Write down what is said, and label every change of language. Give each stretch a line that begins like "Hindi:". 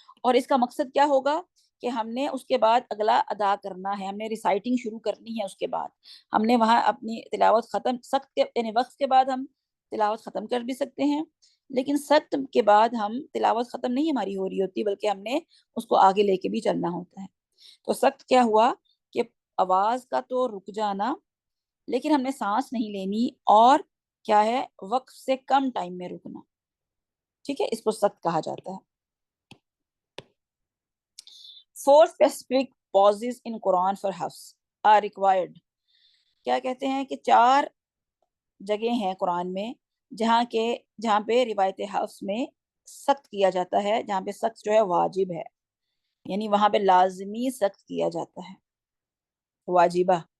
Urdu: اور اس کا مقصد کیا ہوگا کہ ہم نے اس کے بعد اگلا ادا کرنا ہے، ہم نے ریسائٹنگ شروع کرنی ہے، اس کے بعد ہم نے وہاں اپنی تلاوت ختم، سخت کے یعنی وقف کے بعد ہم تلاوت ختم کر بھی سکتے ہیں، لیکن سخت کے بعد ہم تلاوت ختم نہیں ہماری ہو رہی ہوتی، بلکہ ہم نے اس کو آگے لے کے بھی چلنا ہوتا ہے. تو سخت کیا ہوا کہ آواز کا تو رک جانا، لیکن ہم نے سانس نہیں لینی، اور کیا ہے، وقف سے کم ٹائم میں رکنا. ٹھیک ہے، اس کو سخت کہا جاتا ہے.
English: 4 specific pauses in Quran for حفظ are required.
Urdu: کیا کہتے ہیں کہ 4 جگہ ہیں قرآن میں جہاں پہ روایت حفظ میں سخت کیا جاتا ہے، جہاں پہ سخت جو ہے واجب ہے، یعنی وہاں پہ لازمی سخت کیا جاتا ہے، واجبہ.